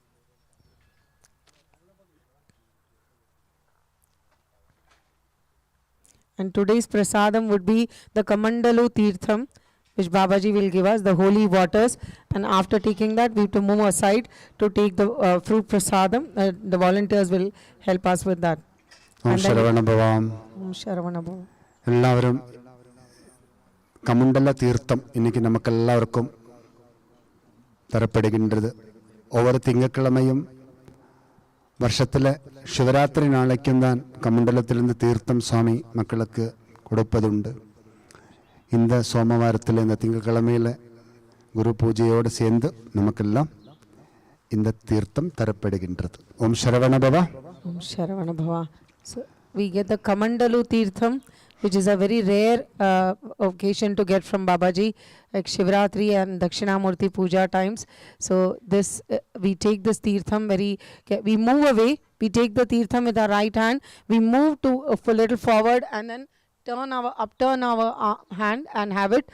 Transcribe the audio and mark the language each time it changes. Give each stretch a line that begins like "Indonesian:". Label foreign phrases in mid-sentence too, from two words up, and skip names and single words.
English: And today's prasadam would be the Kamandalu Tirtham, which Babaji will give us, the holy waters. And after taking that, we have to move aside to take the fruit prasadam. The volunteers will help us with that.
Sanskrit: ഓം ശരവണ ഭവ. Om Sharavana Bhava.
Malayalam: എല്ലാവരും കമണ്ടല തീർത്ഥം இன்னைக்கு നമുക്കെല്ലാവർക്കും தரப்படுகின்றது.
Tamil: ஒவ்வொரு திங்கட்கிழமையும் வருஷத்தில் சிவராத்திரி நாளைக்கும் தான் கமண்டலத்திலிருந்து தீர்த்தம் சுவாமி மக்களுக்கு கொடுப்பதுண்டு. இந்த சோமவாரத்தில் இந்த திங்கட்கிழமையில் குரு பூஜையோடு சேர்ந்து நமக்கெல்லாம் இந்த தீர்த்தம் தரப்படுகின்றது.
Sanskrit: ஓம் சரவண பவா. Om Sharavana Bhava.
English: So we get the Kamandalu Tirtham, which is a very rare occasion to get from Babaji, like Shivratri and Dakshinamoorthy Pooja times. So this we take this Tirtham we move away, we take the Tirtham with our right hand, we move to a little forward and then upturn our hand and have it.